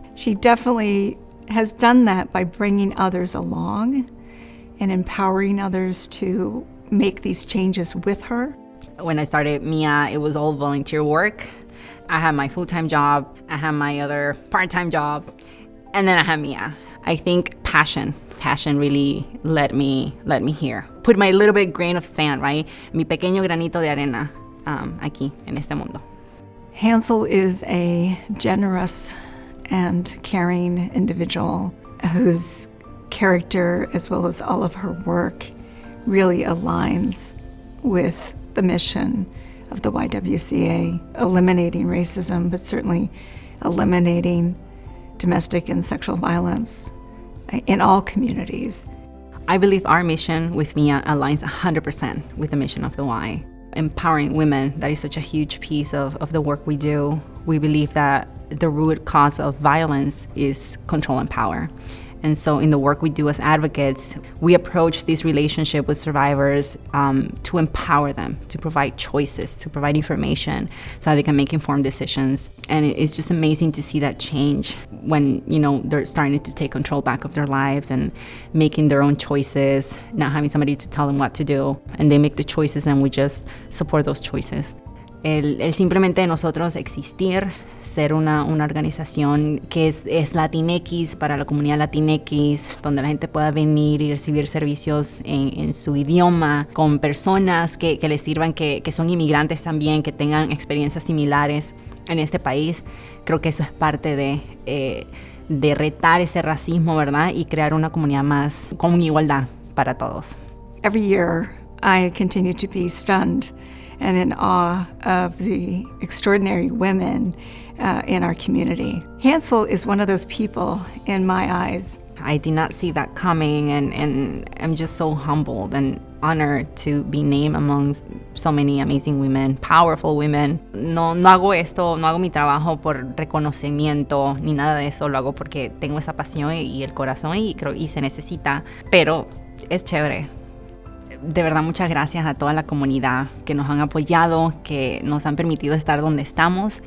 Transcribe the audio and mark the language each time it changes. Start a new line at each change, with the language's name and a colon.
English: She definitely has done that by bringing others along and empowering others to make these changes with her. When I started Mia, it was all volunteer work. I had my full-time job, I had my other part-time job, and then I had Mia. I think passion really led me here. Put my little bit grain of sand, right?
Spanish: Mi pequeño granito de arena aquí en este mundo.
English: Hanncel is a generous and caring individual whose character, as well as all of her work, really aligns with the mission of the YWCA, eliminating racism, but certainly eliminating domestic and sexual violence in all communities. I believe our mission with Mia aligns 100% with the mission of the Y. Empowering women, that is such a huge piece of the work we do. We believe that the root cause of violence is control and power. And so in the work we do as advocates, we approach this relationship with survivors to empower them, to provide choices, to provide information so that they can make informed decisions. And it's just amazing to see that change when, they're starting to take control back of their lives and making their own choices, not having somebody to tell them what to do. And they make the choices and we just support those choices.
Spanish: El simplemente nosotros existir, ser una organización que es Latinx para la comunidad Latinx, donde la gente pueda venir y recibir servicios en su idioma, con personas que les sirvan, que son inmigrantes también, que tengan experiencias similares en este país. Creo que eso es parte de retar ese racismo, ¿verdad? Y crear una comunidad más con igualdad para todos.
English: Every year, I continue to be stunned and in awe of the extraordinary women in our community. Hanncel is one of those people in my eyes. I did not see that coming, and I'm just so humbled and honored to be named among so many amazing women, powerful women.
Spanish: No hago esto, no hago mi trabajo por reconocimiento ni nada de eso, lo hago porque tengo esa pasión y el corazón y se necesita, pero es chévere. De verdad, muchas gracias a toda la comunidad que nos han apoyado, que nos han permitido estar donde estamos.